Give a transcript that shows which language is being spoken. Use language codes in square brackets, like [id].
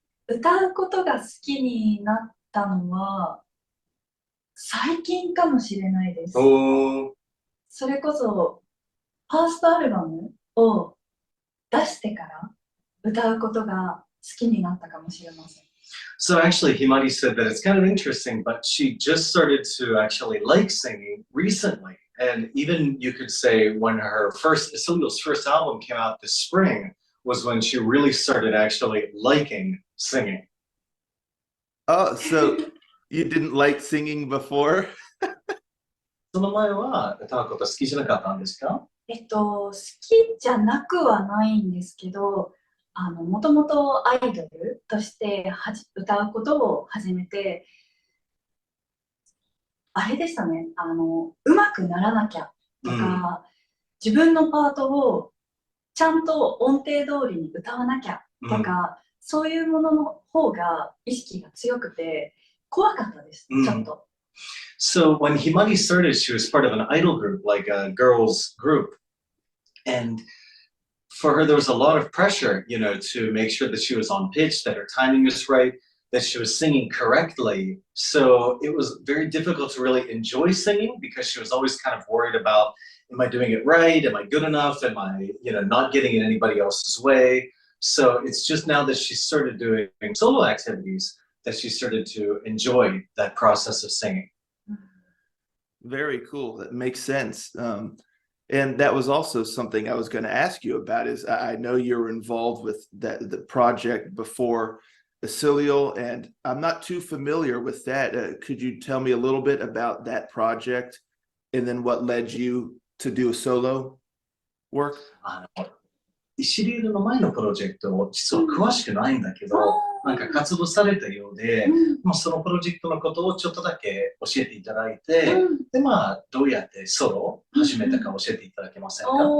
[ja] 歌うことが好きになったのは最近かもしれないです。それこそファーストアルバムを出してから歌うことが好きになったかもしれません。 [en] So actually, Himari said that it's kind of interesting, but she just started to actually like singing recently. And even you could say when Isiliel's first album came out this spring was when she really started actually liking singing. Oh, so you didn't like singing before? [ja] その前は歌うこと好きじゃなかったんですか？好きじゃなくはないんですけど、もともとアイドルとして歌うことを始めて、あれでしたね、うまくならなきゃとか、自分のパートをちゃんと音程通りに歌わなきゃとか、そういうものの方が意識が強くて怖かったです、ちょっと。 [en] So when Himari started, she was part of an idol group, like a girls group. And for her, there was a lot of pressure, to make sure that she was on pitch, that her timing was right, that she was singing correctly. So it was very difficult to really enjoy singing because she was always kind of worried about, am I doing it right? Am I good enough? Am I, not getting in anybody else's way? So it's just now that she started doing solo activities that she started to enjoy that process of singing. Very cool. That makes sense. And that was also something I was going to ask you about. Is I know you're involved with the project before Isiliel, and I'm not too familiar with that. Could you tell me a little bit about that project, and then what led you to do a solo work? [ja] イシリエルの前のプロジェクトを実は詳しくないんだけど、なんか活動されたようで、そのプロジェクトのことをちょっとだけ教えていただいて、でどうやってソロを始めたか教えていただけませんか？